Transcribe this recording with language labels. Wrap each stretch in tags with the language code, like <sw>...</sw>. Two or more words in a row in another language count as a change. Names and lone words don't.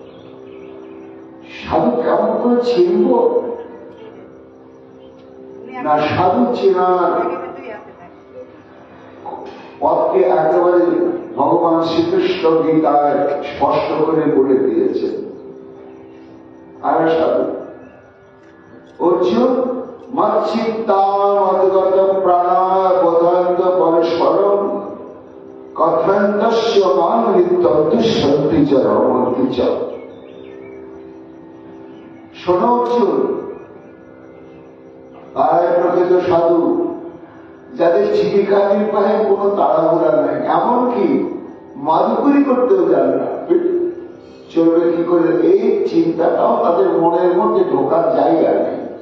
<bn>সাধু কেমন করে চিনব না, সাধু চেনার পথকে একেবারে ভগবান শ্রীকৃষ্ণ গীতায় স্পষ্ট করে বলে দিয়েছে।</bn> <sa>আর সাধু অর্জুন মচ্চিত্তামদ্গত প্রাণায় বোধন্ত পরস্পরম কথন্তস্য মাং নিত্যম দুষ্যন্তি চ রমন্তি চ।</sa> <bn>শোনো অর্জুন, তারাই প্রকৃত সাধু, যাদের জীবিকা নির্বাহের কোন তাড়াহুড়া নাই, এমনকি মাদুকুরি করতেও জানে না, চলবে কি করে এই চিন্তাটাও তাদের মনের মধ্যে ঢোকার জায়গা নেই।</bn>